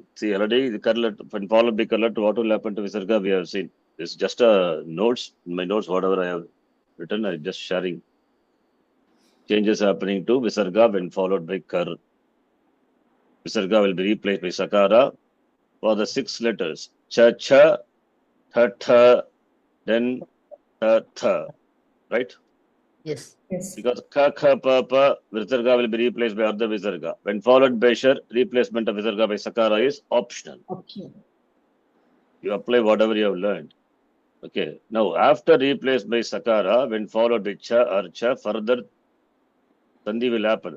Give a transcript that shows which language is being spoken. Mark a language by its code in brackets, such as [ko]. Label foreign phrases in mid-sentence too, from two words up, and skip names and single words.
[en] See, already the Kar letter, when followed by Kar letter, what will happen to Visarga, we have seen. It's just a notes, in my notes, whatever I have written, I'm just sharing. Changes happening to Visarga when followed by Kar. Visarga will be replaced by Sakara for the 6 letters. Cha, tha, then tha, right? Yes. Yes. Because ka, pa, Visarga will be replaced by Ardha Visarga. When followed by Shar, replacement of Visarga by Sakara is optional. Okay. You apply whatever you have learned. Okay. Now, after replaced by Sakara, when followed by Cha or Cha, further Sandhi will happen.